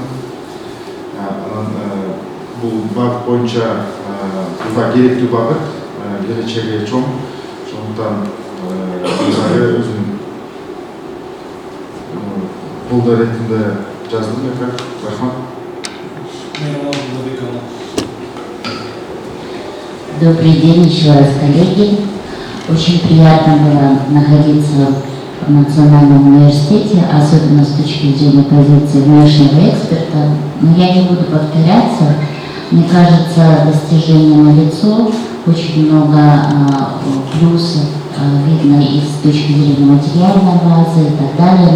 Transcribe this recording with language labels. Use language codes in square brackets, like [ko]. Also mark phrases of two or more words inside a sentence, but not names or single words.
[ky] Анан бул багыт боюнча бул керектүү багыт, келечеги чоң. Ошондуктан дагы өзүм колдоо иретинде жаздым. Рахмат. [ru] Добрый день еще раз, коллеги. Очень приятно было находиться в Национальном университете, особенно с точки зрения позиции внешнего эксперта. Но я не буду повторяться. Мне кажется, достижения налицо, очень много плюсов видно и с точки зрения материальной базы и так далее.